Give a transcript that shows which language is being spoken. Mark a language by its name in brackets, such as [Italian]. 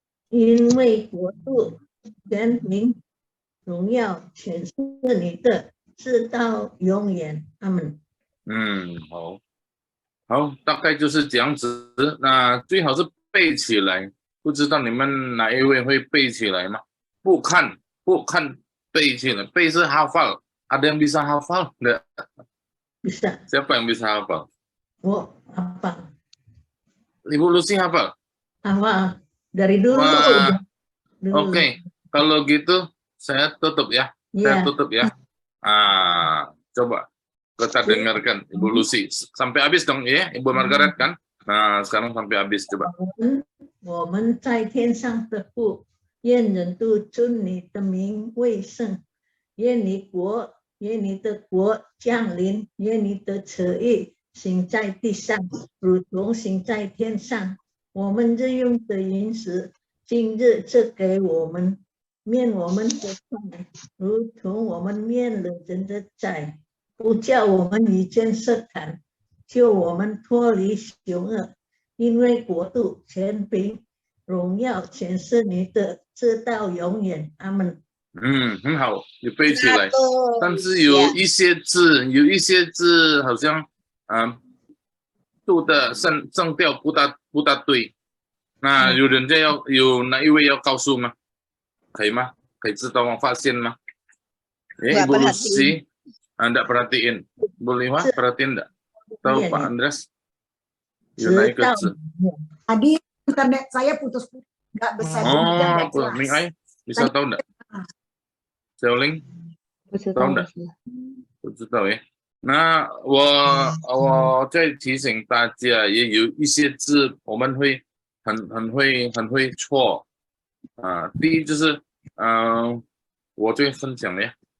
[Chinese] 因为国度、权柄、荣耀全是你的，直到永远。阿门。好，大概就是这样子。那最好是背起来，不知道你们哪一位会背起来吗？不看背起来，背是hafal. [Indonesian] Ada yang bisa hafal enggak? Bisa. Siapa yang bisa hafal? Hafal. Ibu Lucy hafal? Hafal. Dari dulu. Oke. Kalau gitu saya tutup ya. Saya tutup ya. Coba kita dengarkan Ibu Lucy sampai habis dong ya, Ibu Margaret kan? Nah, sekarang sampai habis coba. [Chinese] 我们在天上的父，愿人都尊你的名为圣，愿你的国降临，愿你的旨意行在地上，如同行在天上。我们日用的饮食，今日赐给我们，免我们的债，如同我们免了人的债，不叫我们遇见试探，救我们脱离凶恶。因为国度、权柄、荣耀全是你的，直到永远。阿门。很好，你背起来。但是有一些字好像读的声调不大对。那有哪一位要告诉吗？可以吗？可以知道吗？发现吗？ [Indonesian] Ibu Lucy, Anda perhatiin. Boleh Mas perhatiin enggak? Tahu Pak Andres? Naik ke Tadi internet saya putus-putus, nggak bisa. Ming Ai bisa tahu enggak? Xiaoling? [Chinese] 不知道的是。不知道耶。那我再提醒大家，也有一些字我们会很会错第一就是我就分享ya.